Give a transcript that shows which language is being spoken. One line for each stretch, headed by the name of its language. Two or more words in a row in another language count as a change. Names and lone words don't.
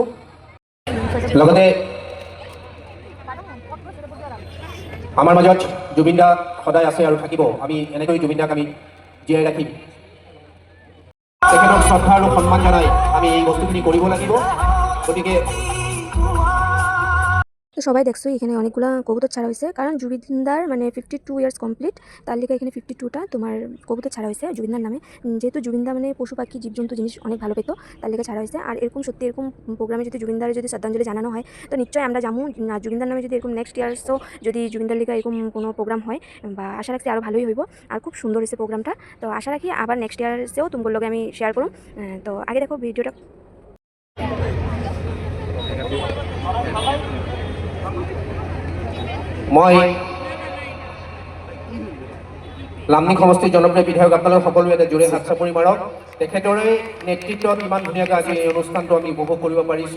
Assamese: লগতে আমাৰ মাজত জুবিন দা সদায় আছে আৰু থাকিব। আমি এনেকৈ জুবিন দাক আমি জীয়াই ৰাখিম। তেখেতক শ্ৰদ্ধা আৰু সন্মান জনাই আমি এই বস্তুখিনি কৰিব লাগিব। গতিকে
Bangla: তো সবাই দেখছো এখানে অনেকগুলো কবুতর ছাড়া হয়েছে, কারণ জুবিনদার মানে 52
English: years complete,
Bangla: তার লিগে এখানে 52টা তোমার কবুতর ছাড়া হয়েছে জুবিনদার নামে। যেহেতু জুবিনদা মানে পশু পাখি জীবজন্তু জিনিস অনেক ভালো পেতো, তার লিগে ছাড়া হয়েছে। আর এরকম সত্যি এরকম প্রোগ্রামে যদি জুবিনদার যদি শ্রদ্ধাঞ্জলি জানানো হয় তো নিশ্চয়ই আমরা যাবো। জুবিনদার নামে যদি এরকম
English: next years
Bangla: যদি জুবিনদার লিগে এরকম কোনো প্রোগ্রাম হয় বা আশা রাখছি আরও ভালোই হইব। আর খুব সুন্দর হয়েছে প্রোগ্রামটা। তো আশা রাখি আবার
English: next years
Bangla: তোমার লগে আমি শেয়ার করুন। তো আগে দেখো ভিডিওটা।
Assamese: মই লামনিং সমষ্টিৰ জনপ্ৰিয় বিধায়ক আপোনালোক সকলোৱে এটা জোৰে হাত চাপৰি মাৰক। তেখেতৰে নেতৃত্বত ইমান ধুনীয়াকৈ আজি এই অনুষ্ঠানটো আমি উপভোগ কৰিব পাৰিছোঁ।